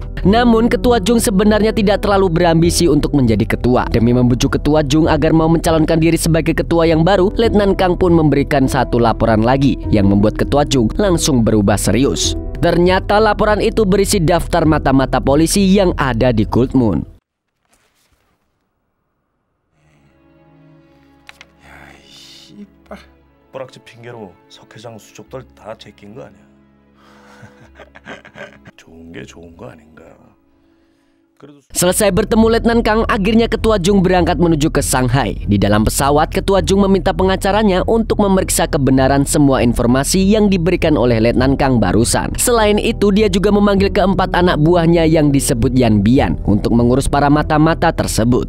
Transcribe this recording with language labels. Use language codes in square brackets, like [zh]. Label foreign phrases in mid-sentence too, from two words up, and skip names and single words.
[id] Namun, Ketua Jung sebenarnya tidak terlalu berambisi untuk menjadi ketua. Demi membujuk Ketua Jung agar mau mencalonkan diri sebagai ketua yang baru, Letnan Kang pun memberikan satu laporan lagi yang membuat Ketua Jung langsung berubah serius. Ternyata laporan itu berisi daftar mata-mata polisi yang ada di Gold Moon. [ko] 숟가락질 핑계로 석 회장 수족들 다 제낀 거 아니야? 좋은 게 좋은 거 아닌가? [id] Selesai bertemu Letnan Kang, akhirnya Ketua Jung berangkat menuju ke Shanghai. Di dalam pesawat, Ketua Jung meminta pengacaranya untuk memeriksa kebenaran semua informasi yang diberikan oleh Letnan Kang barusan. Selain itu, dia juga memanggil keempat anak buahnya yang disebut Yan Bian untuk mengurus para mata-mata tersebut.